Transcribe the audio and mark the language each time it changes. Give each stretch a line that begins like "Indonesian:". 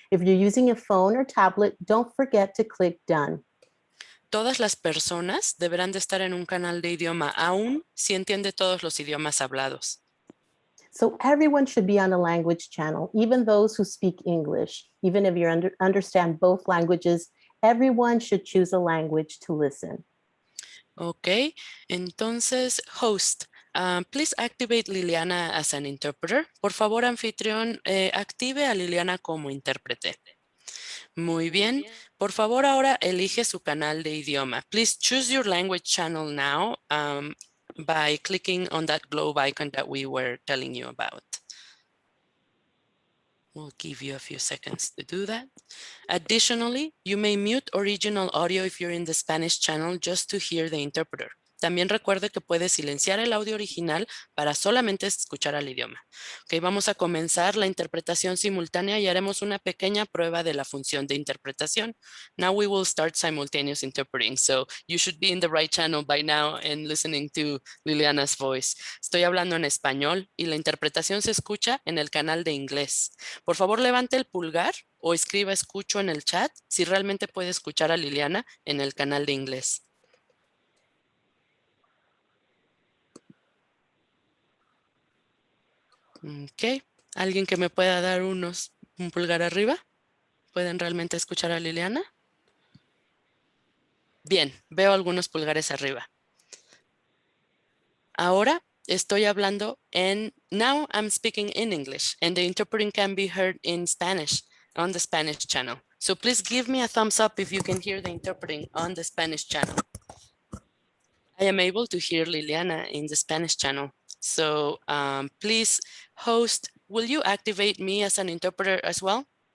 English: If you're using a phone or tablet, don't forget to click done.
Spanish: Todas las personas deberán de estar en un canal de idioma, aún si entiende todos los idiomas hablados.
English: So everyone should be on a language channel, even those who speak English. Even if you understand both languages, everyone should choose a language to listen. Ok,
Spanish: entonces,
English: host, please activate Liliana as an interpreter.
Spanish: Por favor, anfitrión, active a Liliana como intérprete. Muy bien. Por favor, ahora elige su canal de idioma.
English: Please choose your language channel now by clicking on that globe icon that we were telling you about. We'll give you a few seconds to do that. Additionally, you may mute original audio if you're in the Spanish channel just to hear the interpreter.
Spanish: También recuerde que puede silenciar el audio original para solamente escuchar al idioma. Ok, vamos a comenzar la interpretación simultánea y haremos una pequeña prueba de la función de interpretación. Now we will start simultaneous interpreting, so you should be in the right channel by now and listening to Liliana's voice. Estoy hablando en español y la interpretación se escucha en el canal de inglés. Por favor, levante el pulgar o escriba escucho en el chat si realmente puede escuchar a Liliana en el canal de inglés. Ok, ¿alguien que me pueda dar un pulgar arriba? ¿Pueden realmente escuchar a Liliana? Bien, veo algunos pulgares arriba. Ahora estoy hablando
English: now I'm speaking in English and the interpreting can be heard in Spanish on the Spanish channel. So please give me a thumbs up if you can hear the interpreting on the Spanish channel. I am able to hear Liliana in the Spanish channel. So please, host, will you activate me as an interpreter as well?